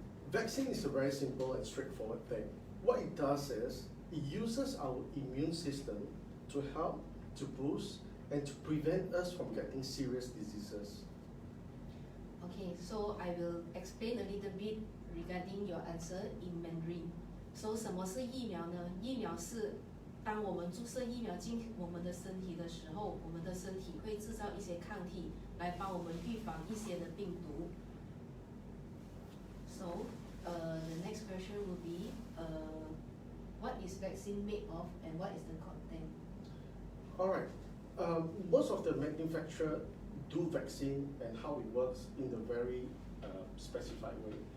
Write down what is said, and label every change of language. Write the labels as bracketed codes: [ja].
[en] Vaccine is a very simple and straightforward thing. What it does is, it uses our immune system to help, to boost, and to prevent us from getting serious diseases. Okay, so I will explain a little bit regarding your answer in Mandarin. [zh] So 什么是疫苗呢？疫苗是当我们注射疫苗进我们的身体的时候，我们的身体会制造一些抗体来帮我们预防一些的病毒。 [en] So, the next question will be, what is vaccine made of and what is the content? Alright, most of the manufacturers do vaccine and how it works in a very specified way.